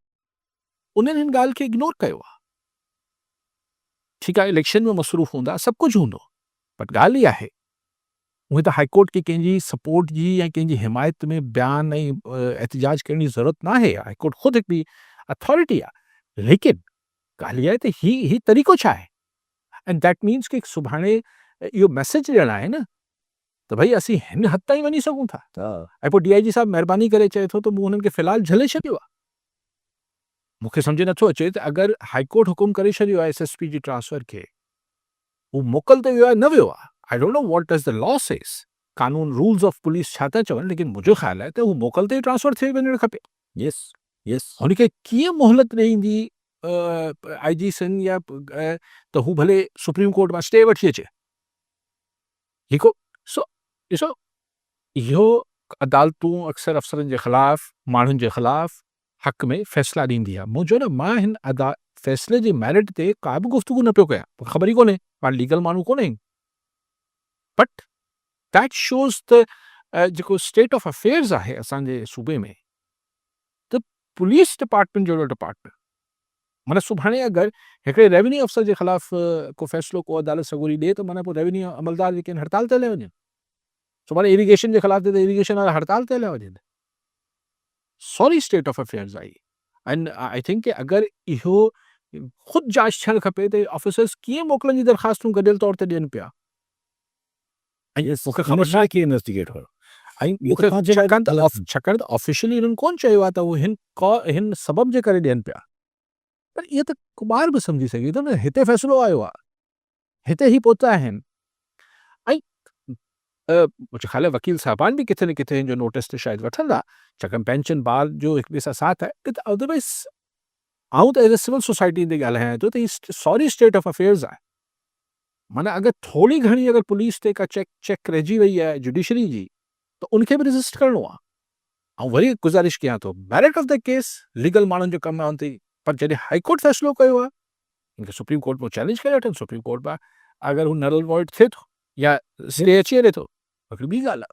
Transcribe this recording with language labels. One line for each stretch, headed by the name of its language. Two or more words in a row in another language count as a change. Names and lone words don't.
Sindhi: उन्हनि हिन ॻाल्हि खे इग्नोर कयो आहे। ठीकु आहे, इलेक्शन में मसरूफ़ हूंदा, सभु कुझु हूंदो, बट ॻाल्हि इहा आहे, उहे त हाईकोर्ट खे कंहिंजी सपोर्ट जी ऐं कंहिंजी हिमायत में बयान ऐं एहतिजाज करण जी ज़रूरत नाहे, हाईकोर्ट ख़ुदि हिकिड़ी अथॉरिटी आहे, लेकिन ॻाल्हि इहा आहे त ही तरीक़ो छा आहे?
English: and that means
Sindhi: कि सुभाणे इहो मैसेज ॾियणु आहे न, त भई असीं हिन हद ताईं वञी सघूं था। ऐं पोइ डीआईजी साहिबु महिरबानी करे चए थो त मूं हुननि खे फ़िलहालु झले छॾियो आहे। मूंखे सम्झ नथो अचे त अगरि हाईकोर्ट हुकुम करे छॾियो आहे एसएसपी जी ट्रांसफर खे, हू मोकल ते वियो आहे, न वियो आहे,
English: I don't know what does the law says,
Sindhi: कानून
English: rules of police
Sindhi: छा था चवनि, लेकिन मुंहिंजो ख़्यालु आहे त हू मोकल ते ई ट्रांसफर थी वञणु खपे।
English: yes yes
Sindhi: हुनखे कीअं मोहलत ॾींदी आईजी सिंध या त हू भले सुप्रीम कोर्ट मां स्टे वठी अचे। हिकु सो ॾिसो, इहो अदालतूं अक्सर अफ़सरनि जे ख़िलाफ़, माण्हुनि जे ख़िलाफ़ हक़ में फ़ैसिला ॾींदी आहे। मुंहिंजो न, मां हिन फ़ैसिले जी मेरिट ते का बि गुफ़्तगू न पियो कयां, मूंखे ख़बर ई कोन्हे, पाण लीगल माण्हू कोन्हे आहियूं,
English: but that shows
Sindhi: त जेको
English: state of affairs
Sindhi: आहे असांजे सूबे में, त पुलिस डिपार्टमेंट जहिड़ो डिपार्टमेंट, माना सुभाणे अगरि हिकिड़े रेवेन्यू अफ़सर जे ख़िलाफ़ को फ़ैसिलो को अदालत सॻोरी ॾिए त माना पोइ रेवेन्यू अमलदार जेके आहिनि हड़ताल ते हलिया वञनि, सुभाणे इरिगेशन जे ख़िलाफ़ ते इरिगेशन वारा हड़ताल ते हलिया वञनि।
English: sorry state of affairs I, and I think
Sindhi: कि अगरि इहो ख़ुदि जांच थियणु खपे त ऑफिसर्स कीअं मोकलनि जी दरख़्वास्तूं गॾियल तौर ते ॾियनि पिया। ऐं
English: यस
Sindhi: मूंखे ख़बर छा कीअं इन्वेस्टिगेट कयो ऐं इहो त मूंखे तव्हां जे लाइ छाकाणि त ऑफिशियली हुननि कोन चयो आहे त उहे हिन सबब जे करे ॾियनि पिया, पर इहो त कुमार बि सम्झी सघे थो न, हिते फ़ैसिलो आयो आहे, हिते ही पहुता आहिनि, ऐं मुंहिंजो ख़्यालु आहे वकील साहिबान बि किथे न किथे हिन जो नोटिस त शायदि वठंदा, छाकाणि
English: bench and bar
Sindhi: जो हिक ॿिए सां साथ आहे, त अदरवाइज़ आऊं त
English: as a civil society
Sindhi: ते ॻाल्हायां थो त ही
English: sorry state of affairs
Sindhi: आहे। माना अगरि थोरी घणी अगरि पुलिस ते का चेक रहिजी वई आहे जुडिशरी जी, त उनखे बि रजिस्ट करिणो आहे। ऐं वरी गुज़ारिश कयां थो,
English: merit of the case
Sindhi: लीगल माण्हुनि जो कमु आहे, उन ते, पर जॾहिं हाईकोर्ट फ़ैसिलो कयो आहे, इनखे सुप्रीम कोर्ट में चैलेंज करे वठनि, सुप्रीम कोर्ट में अगरि हू
English: null void
Sindhi: थिए थो या स्टे अची वञे थो, हिकिड़ी ॿी ॻाल्हि आहे।